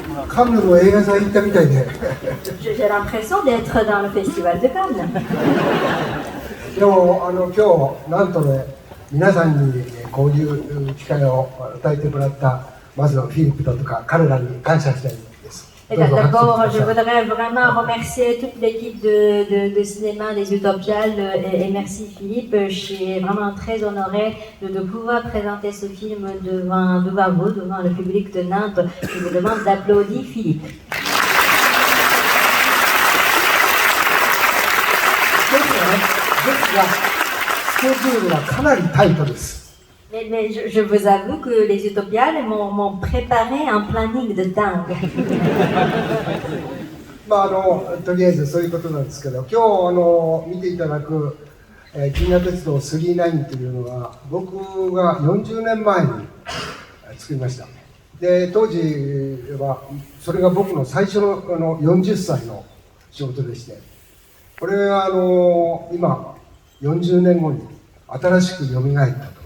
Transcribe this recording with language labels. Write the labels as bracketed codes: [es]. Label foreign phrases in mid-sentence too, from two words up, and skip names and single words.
[ja] カンヌの映画祭行ったみたいで。 [fr] J'ai l'impression d'être dans le festival de Cannes. [ja] でも今日なんとね、皆さんにこういう機会を与えてもらったまずはフィリップだとか彼らに感謝したいです。 [fr] Et d'abord, je voudrais vraiment remercier toute l'équipe de cinéma des Utopiales et merci Philippe. Je suis vraiment très honorée de pouvoir présenter ce film devant vous, devant le public de Nantes. Je vous demande d'applaudir Philippe. Mais je vous avoue que les Utopiales m'ont préparé un planning de dingue. [ja] とりあえずそういうことなんですけど、今日見ていただく銀河鉄道999というのは僕が40年前に作りました。で当時はそれが僕の最初の40歳の仕事でして、これは今40年後に新しく蘇ったと。